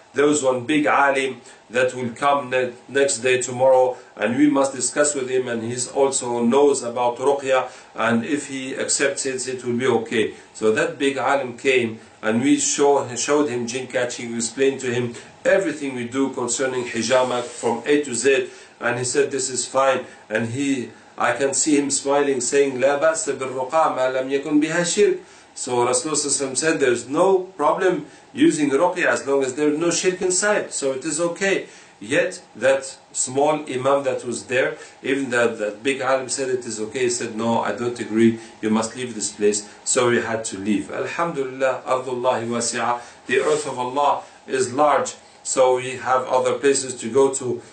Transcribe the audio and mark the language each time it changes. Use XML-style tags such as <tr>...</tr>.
<en>there was one big alim that will come next day tomorrow, and we must discuss with him, and he also knows about ruqya, and if he accepts it, it will be okay. So that big alim came, and we showed him jinn catching. We explained to him everything we do concerning hijama from A to Z, and he said this is fine. And I can see him smiling, saying</en> <ar>لا بأس بالرقى ما لم يكن بها شرك.</ar> <en>So Rasulullah said there's no problem using ruqya as long as there is no shirk inside, so it is okay. Yet that small imam that was there, even that big alim said it is okay. He said no, I don't agree, you must leave this place. So we had to leave. Alhamdulillah,</en> <ar>ardullahi wasi'ah,</ar> <en>the earth of Allah is large, so we have other places to go to.</en>